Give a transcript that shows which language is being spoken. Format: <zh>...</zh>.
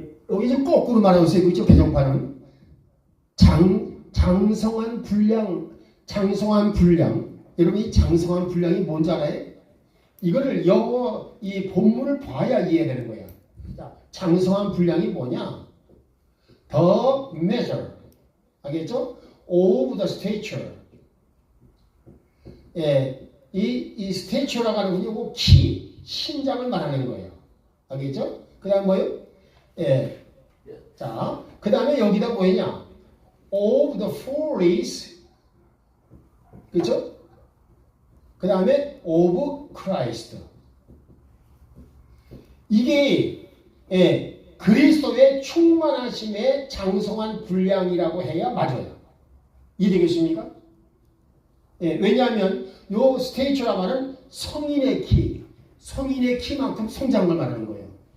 <ko>여기 이제 거꾸로 말하고 있어요. 그죠? 개정판은 장성한 분량, 장성한 분량. 여러분, 이 장성한 분량이 뭔지 알아요? 이거를 영어 이 본문을 봐야 이해되는 거야. 자, 장성한 분량이 뭐냐?</ko> <en>The measure,</en> <ko>알겠죠?</ko> <en>Of the stature.</en> <ko>이 stature라고 하는 건 요거 키, 신장을 말하는 거예요. 알겠죠? 그 다음 뭐예요? 자, 그 다음에 여기다 뭐냐?</ko> <en>Of the fullness,</en> <ko>그렇죠? 그 다음에</ko> <en>of Christ.</en> <ko>이게 그리스도의 충만하심의 장성한 분량이라고 해야 맞아요. 이해되겠습니까? 왜냐하면 요 스테이처라 말은 성인의 키만큼 성장을 말하는 거예요.</ko>